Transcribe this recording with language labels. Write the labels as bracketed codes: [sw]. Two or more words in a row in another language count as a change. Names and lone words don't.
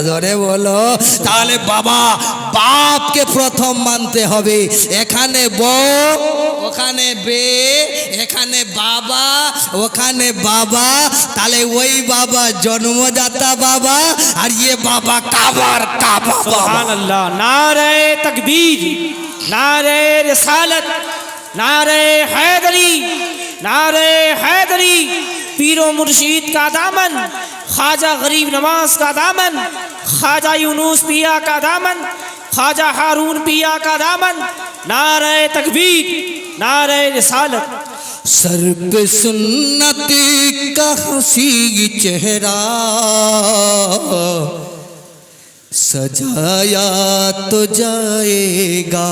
[bn] জোরে বলো। তাহলে বাবা বাপকে প্রথম মানতে হবে। এখানে বউ, ওখানে বে, এখানে বাবা, ওখানে বাবা, তাহলে ওই বাবা জন্মদাতা বাবা, আর ये বাবা কাবার কাবা। [ar] سبحان الله. [hi] नारे तकबीर, नारे रिसालत, नारे हैदरी, नारे हैदरी। पीरो मुर्शीद का दामन, ख्वाजा गरीब नवाज का दामन, ख्वाजा यूनुस पिया का दामन, ख्वाजा हारून पिया का दामन। नारे तकबीर, नारे रिसालत। सर पे सुन्नती का हंसी चेहरा सजाया तो जाएगा।